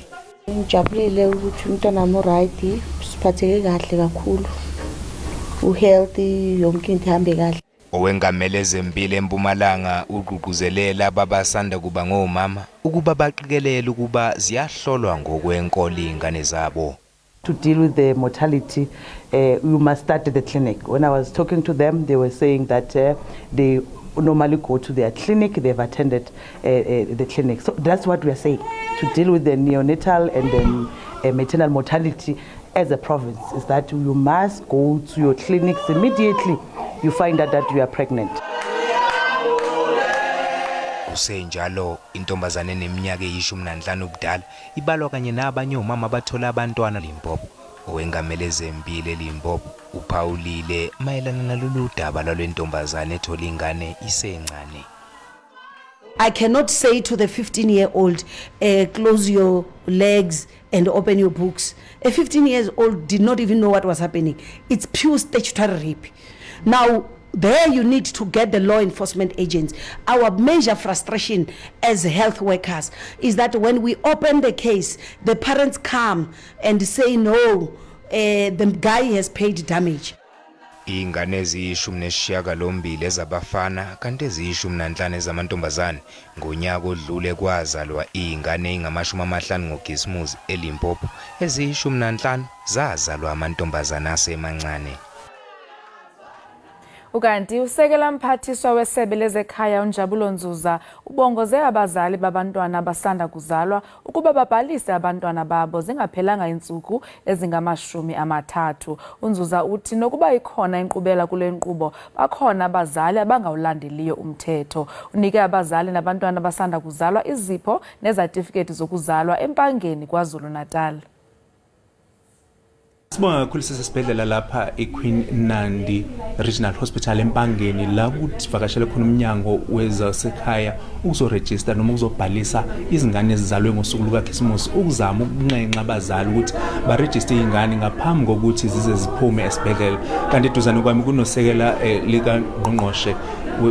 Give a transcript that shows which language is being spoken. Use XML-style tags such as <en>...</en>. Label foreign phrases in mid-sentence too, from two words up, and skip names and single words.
<zu>Ngijabulile ukuthi umntwana wami right siphatheke kahle kakhulu. Uhealthy yonke into ihambe kahle.</zu> <xh>Owengamele zempilo eMpumalanga uqhuquzelela ababasanda kuba ngomama ukuba baqikelele ukuba ziyahlolwa ngokwenkolo ingane zabo.</xh> <en>To deal with the mortality, you must start at the clinic. When I was talking to them, they were saying that they normally go to their clinic, they've attended the clinic. So that's what we are saying. To deal with the neonatal and the maternal mortality as a province, is that you must go to your clinics immediately you find out that you are pregnant.</en> <zu>Usenjalo intombazane neminyaka eyi-15 ubudala ibalwa kanye nabanye omama abathola abantwana Limpopo. Owengamele zempilo eLimpopo uphawulile mayelana nalolu daba lwentombazane ethola ingane isencane.</zu> <en>I cannot say to the 15-year-old, close your legs and open your books. A 15-year-old did not even know what was happening. It's pure statutory rape. Now, there you need to get the law enforcement agents. Our major frustration as health workers is that when we open the case, the parents come and say, no, the guy has paid damage.</en> <zu>Ingane eziyishumi ezabafana kanti eziyishumi ezamantombazane ngonyaka odlule kwazalwa ingane engamashumi-50 ngoKhisimusi eLimpopo eziyishumi zazalwa amantombazane asemancane.</zu> <xh>Ukanti usekela mphathiswa wesebe lezekhaya uNjabulo Nzuza ubongoze abazali babantwana abasanda kuzalwa ukuba babhalise abantwana babo zingaphelanga intsuku ezingama-30. uNzuza uthi nokuba ikhona inkqubela kule nkqubo bakhona abazali abangawulandeliyo umthetho. Unike abazali nabantwana abasanda kuzalwa izipho nezatifiketi zokuzalwa empangeni kwaZulu Natal.</xh> <zu>Sibonga kakhulu sesibhedlela lapha eQueen Nandi Regional Hospital empangeni la kuvakashele khona umnyango wezasekhaya ukuzoregister noma ukuzobhalisa izingane ezizalwe ngosuku lukaKhisimusi ukuzama ukunxenxa abazali ukuthi baregister izingane ngaphambi kokuthi zize ziphume esibhedlela. Kanti eduzane kwami kunosekela lika ngqongqoshe womnyango.</zu>